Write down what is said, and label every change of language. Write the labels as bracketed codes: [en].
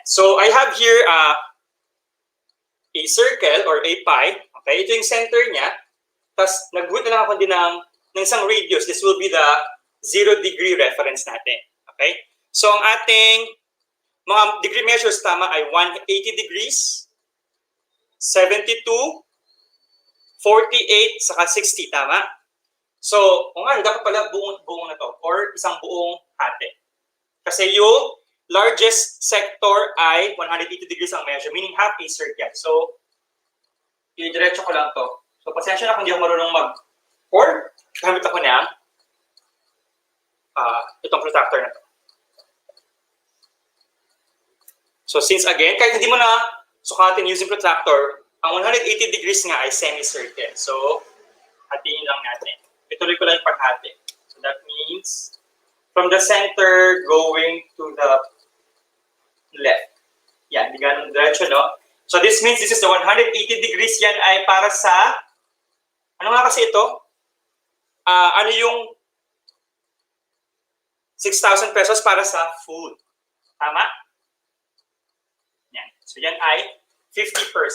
[en] So I have here a circle or a pie. [tl] Okay. Ito yung center niya. Tapos nag-good na lang ako din ng isang radius. [en] This will be the 0 degree reference natin. Okay? [tl] So, ang ating mga degree measures tama ay 180 degrees, 72, 48, saka 60. Tama? So, kung ano, dapat pala buong na to or isang buong hati. Kasi yung largest sector ay 180 degrees ang measure, [en] meaning half a circle. [tl] So, i-diretso ko lang to. So, pasensya na kung hindi ako marunong or gamit ako ng itong protractor na to. So since again, kahit hindi mo na sukatin using protractor, ang 180 degrees nga ay semicircle. So, hatiin lang natin. Ituloy ko lang yung paghati. [en] So that means, from the center going to the left. [tl] Yan, di ganun diretso, no? [en] So this means this is the 180 degrees. [tl] Yan ay para sa, ano nga kasi ito? Ano yung 6,000 pesos para sa food. Tama? Yan. So, yan ay 50%.